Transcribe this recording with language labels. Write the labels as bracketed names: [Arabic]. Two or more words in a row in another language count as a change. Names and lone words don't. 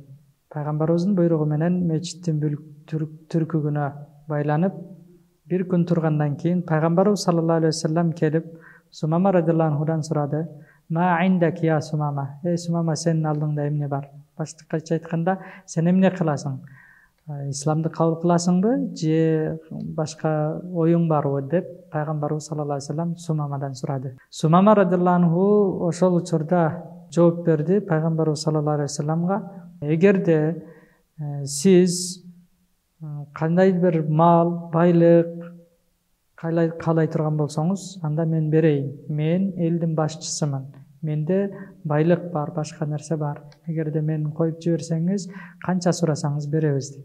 [Kyrgyz] Пайгамбарыбыздын буйругу менен мечиттин түркүгүнө байланып, бир күн тургандан кийин Пайгамбарыбыз [Arabic] صلى الله عليه وسلم [Kyrgyz] келип Сумама [Arabic] رضي الله عنه [Kyrgyz] сурады: [Arabic] «ما عندك يا ثمامة?» [Kyrgyz] Сумама, сенин алдыңда эмне бар? Башкача айтканда, сен эмне кыласың? Исламды кабыл кыласыңбы же башка оюң барбы деп Пайгамбарыбыз [Arabic] صلى الله عليه وسلم [Kyrgyz] Сумамадан сурады. Сумама [Arabic] رضي الله عنه [Kyrgyz] ошол учурда жооп берди Пайгамбарыбыз [Arabic] صلى الله عليه وسلم: [Kyrgyz] эгерде сиз кандай бир мал, байлык каалай турган болсоңуз, анда мен берейин. Мен элдин башчысымын. Менде байлык бар, башка нерсе бар. Эгерде мени коюп жиберсеңиз, канча сурасаңыз беребиз дейт.